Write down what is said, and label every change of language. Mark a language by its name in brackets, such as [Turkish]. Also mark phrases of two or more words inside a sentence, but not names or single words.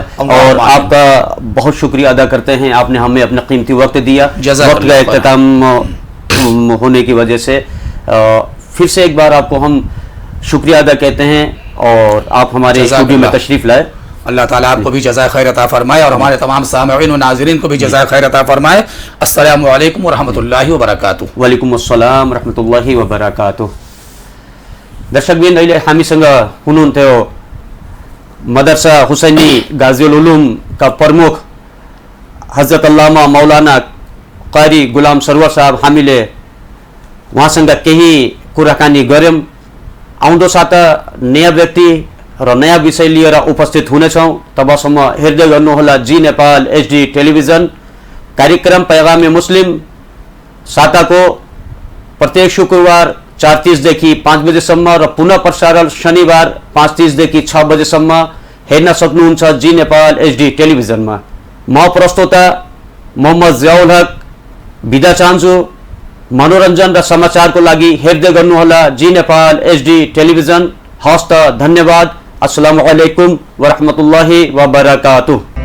[Urdu] اور آپ کا بہت شکریہ ادا کرتے ہیں، آپ نے ہمیں اپنا قیمتی وقت دیا، وقت کا اختتام ہونے کی وجہ سے پھر سے ایک بار آپ کو ہم شکریہ ادا کہتے ہیں اور آپ ہمارے اسٹوڈیو میں تشریف لائے. اللہ تعالیٰ آپ کو بھی جزائے خیر عطا فرمائے اور ہمارے تمام سامعین اور ناظرین کو بھی جزائے خیر عطا فرمائے. [Arabic] السلام عليكم ورحمة الله وبركاته. وعليكم السلام رحمة الله وبركاته. [Nepali] दर्शकबिन, अहिले हामीसँग हुनुहुन्थ्यो मदरसा हुसैनी गाजिउल उलूम का प्रमुख हजरत अल्लामा मौलाना कारी गुलाम सरवर साहब। हामीले उहाँसँग केही कुराकानी गऱ्यौँ। आउँदो साता नयाँ व्यक्ति र नयाँ विषय लिएर उपस्थित हुनेछौँ। तबसम्म हेर्दै गर्नुहोला जी नेपाल एचडी टेलिभिजन। कार्यक्रम पैगामे मुस्लिम साताको प्रत्येक शुक्रबार 4:30 देखि 5 बजेसम्म र पुनः प्रसारण शनिबार 5:30 देखि 6 बजेसम्म हेर्न सक्नुहुन्छ जी नेपाल एचडी टेलिभिजनमा। म प्रस्तोता मोहम्मद जियाउल हक बिदा चाहन्छु। मनोरञ्जन र समाचारको लागि हेर्दै गर्नुहोला जी नेपाल एचडी टेलिभिजन। हस्त धन्यवाद। [Arabic] السلام عليكم ورحمة الله وبركاته.